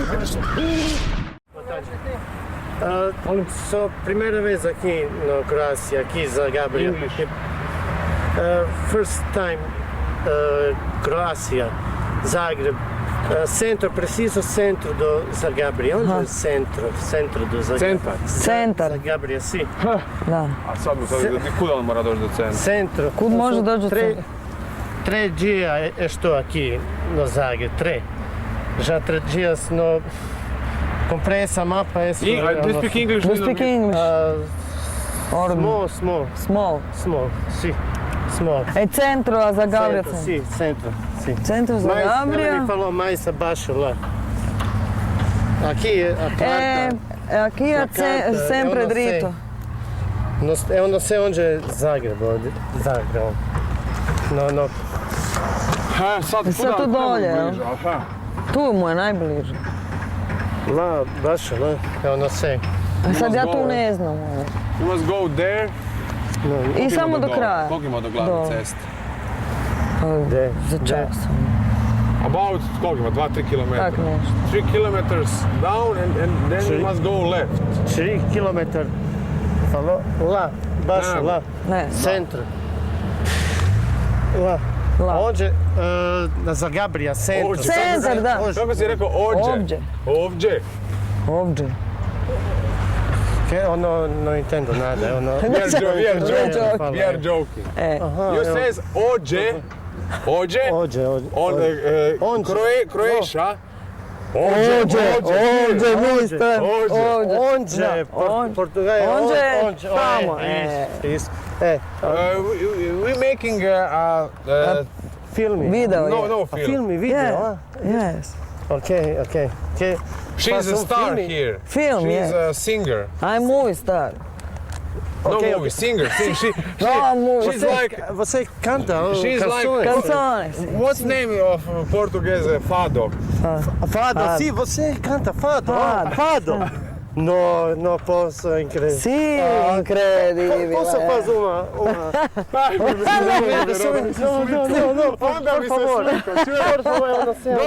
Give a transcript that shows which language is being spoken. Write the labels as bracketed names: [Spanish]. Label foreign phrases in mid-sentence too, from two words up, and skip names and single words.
[Portuguese] Sou a primeira vez aqui na Croácia, aqui Zagabria. [English] First time Croácia, Zagreb. [Portuguese] Centro, preciso centro do Zagabria. Onde é centro? Centro do Zagabria. [Croatian] Centar. [Portuguese] Zagabria, sim. [Croatian] Da. A sad mu sad, kuda on mora doći do centra? [Portuguese] Centro. [Croatian] Kud može doći do centra? [Portuguese] 3 dias estou aqui no Zagreb, 3. Já 3 dias no... Comprei essa mapa. [English] Do you speak English? Do you speak English? Or Small, sim. Small. [Portuguese] E centro a Zagabria? Centro, sim, centro. Sim. Centro Mas Zagabria? ela me falou mais abaixo lá. Aqui a carta. Aqui é carta, sempre eu não sei. [Italian] dritto. [Portuguese] Eu não sei onde é Zagreb. Zagreb. Não. [Croatian] Sad Sad tu dolje, jel? bliže, aha. Tu mu je najbliže. [Portuguese] Lá, baixo, lá. Eu não sei. [Croatian] A sad ja tu [English] Must go. [Croatian] ne znam. [English] You must go there. [Croatian] I samo do kraja. Koliko ima do glavne Do. ceste? Gdje? Za čas. About, koliko ima, 2-3 km? Tak nešto. [English] 3 kilometers down and then you must go left. [Portuguese] 3 km. Falou? Lá, baixo, Não. lá. [Croatian] Ne, [Portuguese] Centro. Lá. la. Onde? Na Zagabria, centro. [Croatian] Ovdje. Centar, da. Kako si rekao ovdje? Ovdje. Ovdje. Ovdje. [Portuguese] Que ono não entendo nada. [Croatian] Ono... [English] We are joking. We are [Portuguese] Fala. [English] joking. [Croatian] Aha, [English] You [Croatian] evo. [English] says [Croatian] ovdje. Ovdje. Ovdje. [English] On, Croatia. [Croatian] Ovdje, mister. Ovdje. [Portuguese] Onde? Portugal. Onde? Tamo. Isso. [English] We making [Portuguese] Filme. [Croatian] Video je. [English] no film. [Portuguese] Filme, video. [English] Yeah. Yes. Ok. She's a star here. Film, She's yeah. a singer. I'm movie star. No Okay, movie, singer. No, movie. She's like, [Portuguese] Você canta [English] She's like- [Portuguese] canções? [Italian] Canzone. [English] what's name of Portuguese fado? [Portuguese] Fado. Sim, você canta fado. Fado. Não posso incrível. [Italian] Sì, incredibile. [Portuguese] Posso fazer uma... Não, [Croatian] Onda [Portuguese] por [Croatian] mi se [Portuguese] favor. [Croatian] slika, [Portuguese] Por favor, eu não sei onde